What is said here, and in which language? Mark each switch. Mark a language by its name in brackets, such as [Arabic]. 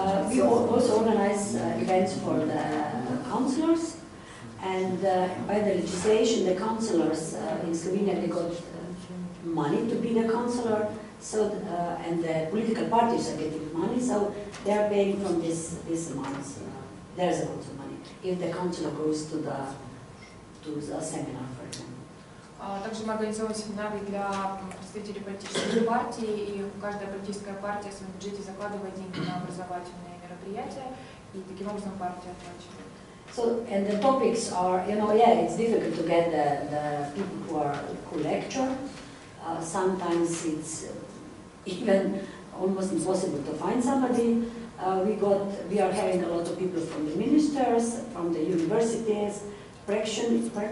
[English] We also organize events for the councillors, and by the legislation, the councillors in Slovenia, they got money to be the councillor, so and the political parties are getting money, so they are paying from this amount. There's a lot of money if the councillor goes to the seminar, for example. [Russian] Также мы организовываем семинары для представителей политических партий, и каждая политическая партия в своем бюджете закладывает деньги на образовательные мероприятия, и таким образом партия оплачивает. [English] So, and the topics are, you know, yeah, it's difficult to get the people who lecture. Sometimes it's even almost impossible to find somebody. We are having a lot of people from the ministers, from the universities, practitioners,